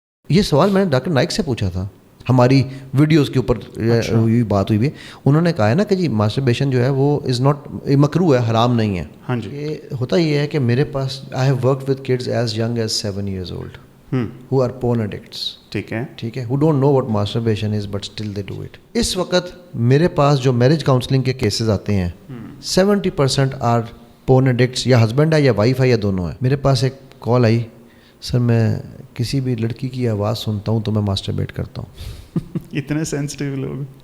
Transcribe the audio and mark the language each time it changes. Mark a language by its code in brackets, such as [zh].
[ur] یہ سوال میں نے ڈاکٹر نائک سے پوچھا تھا, ہماری ویڈیوز کے اوپر بات ہوئی بھی. انہوں نے کہا ہے نا کہ جی ماسٹربیشن جو ہے وہ از ناٹ مکروہ ہے, حرام نہیں ہے. ہاں جی. یہ ہوتا یہ ہے کہ میرے پاس [en] I have worked with kids as young as 7 years old who are porn addicts. [ur] ٹھیک ہے, [en] who don't know what masturbation is but still they do it. [ur] اس وقت میرے پاس جو میرج کاؤنسلنگ کے کیسز آتے ہیں 70% [en] are porn addicts, [ur] یا husband ہے یا وائف ہے یا دونوں ہے. میرے پاس ایک کال آئی, سر میں کسی بھی لڑکی کی آواز سنتا ہوں تو میں ماسٹربیٹ کرتا ہوں. اتنے سینسٹیو لوگ.